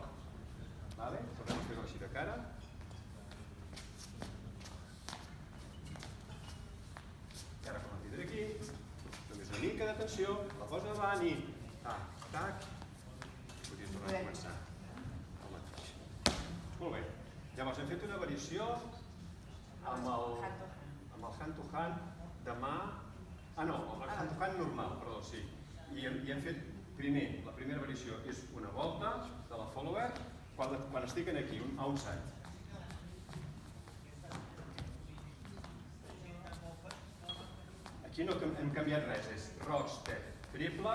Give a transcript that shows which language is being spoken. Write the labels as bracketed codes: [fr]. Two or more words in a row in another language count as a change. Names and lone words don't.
[ca] Tornem a fer-ho així de cara. I ara quan la tindré aquí, només una mica de tensió, la poso davant i tac, tac. Podríem tornar a començar el mateix. Molt bé. Llavors hem fet una variació amb el [en] hand-to-hand [ca] de mà... no, amb el [en] hand-to-hand [ca] normal, perdó, sí. I hem fet primer, la primera variació és una volta de la follower quan estic aquí, un outside. Aquí no hem canviat res, és [en] rock step, [ca] triple.